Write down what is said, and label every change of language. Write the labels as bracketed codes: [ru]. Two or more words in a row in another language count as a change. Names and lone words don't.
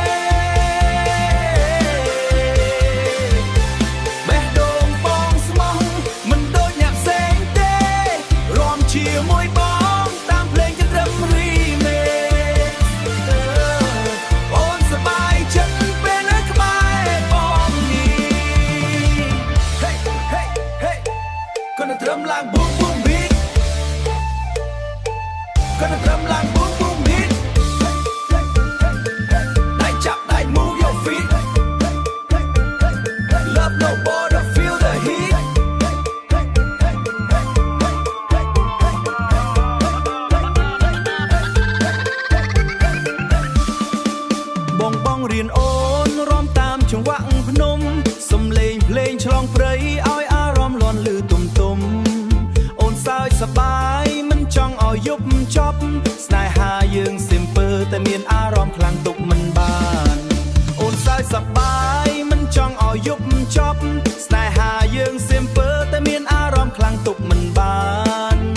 [km] ជាមួយបងតាមភ្លេងត្រឹម remix អូនសប្បាយចិត្តពេលនៅក្បែរបងនេះ [en] Hey hey hey [km] គាត់នឹងត្រឹមឡើង [en] boom boom beat [km] គាត់នឹងត្រឹមឡើង [en] boom boom beat [km] ដៃចាប់ដៃ [en] move your feet Love no border feel the heat [km] បងរៀនអូនរាំតាមចង្វាក់ភ្នំសំឡេ ងភ្លេងឆ្លងព្រៃឲ្យអារម្មណ៍លាន់លឺទុំទុំអូនសើចសប្បាយមិនចង់ឲ្យយប់ចប់ស្នេហាយើង simple តែមានអារម្មណ៍ខ្លាំងទុកមិនបានអូនសើចសប្បាយមិនចង់ឲ្យយប់ចប់ស្នេហាយើង simple តែមានអារម្មណ៍ខ្លាំងទុកមិនបាន